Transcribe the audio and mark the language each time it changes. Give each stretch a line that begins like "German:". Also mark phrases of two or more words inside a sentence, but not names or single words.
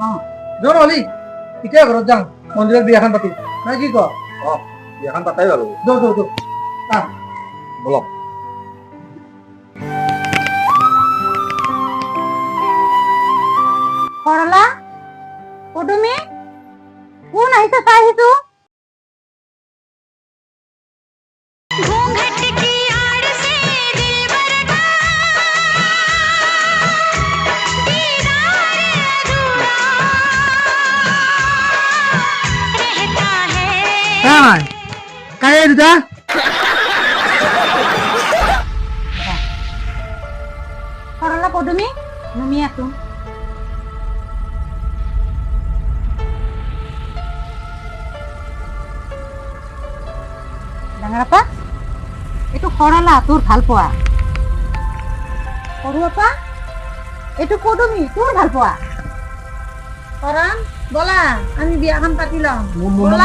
Assamese: যোৱা নহলি এতিয়া ঘৰত যাম মন্দিৰত বিয়াখন পাতি নাই কি ক বিয়াখন পাতাই বাৰু দো দো দো আহ বলক সৰলা পদুমী কোন আহিছে চাই আহিছো
Hindi: घूंघट की आड़ से दिलबर का दीदार अधूरा रहता है
Assamese: নাই কাই দুটা সৰলা পদুমী নামি আছো ডাঙৰ আপা এইটো সৰলা তোৰ ভাল পোৱা সৰু আপা এইটো পদুমী তোৰ ভাল পোৱা কৰণ ব'লা আমি বিয়াখন পাতি লওঁ ব'লা